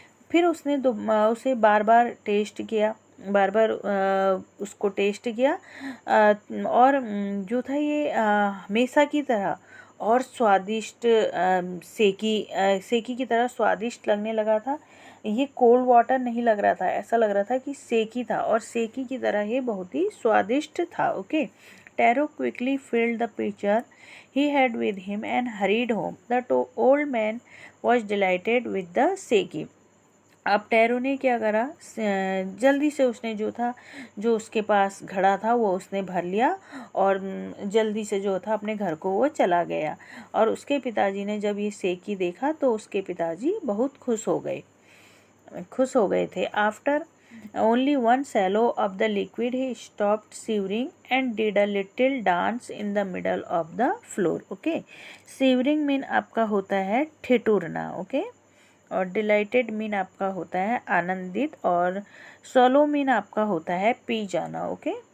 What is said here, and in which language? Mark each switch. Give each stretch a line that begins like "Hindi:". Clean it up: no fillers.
Hindi: फिर उसने उसे बार बार टेस्ट किया, बार बार उसको टेस्ट किया, और जो था ये हमेशा की तरह और स्वादिष्ट, सेकी की तरह स्वादिष्ट लगने लगा था। ये कोल्ड वाटर नहीं लग रहा था, ऐसा लग रहा था कि सेकी था, और सेकी की तरह ये बहुत ही स्वादिष्ट था, okay.
English: Taro quickly filled the pitcher he had with him and hurried home. The old man was delighted with the seki.
Hindi: अब टैरो ने क्या करा, जल्दी से उसने जो था, जो उसके पास घड़ा था वो उसने भर लिया और जल्दी से जो था अपने घर को वो चला गया। और उसके पिताजी ने जब ये सेकी देखा तो उसके पिताजी बहुत खुश हो गए थे।
English: After only one swallow of the liquid he stopped shivering and did a little dance in the middle of the floor, okay।
Hindi: shivering mean आपका होता है ठिठुरना, ओके। और डिलाइटेड मीन आपका होता है आनंदित, और सोलो मीन आपका होता है पी जाना, ओके।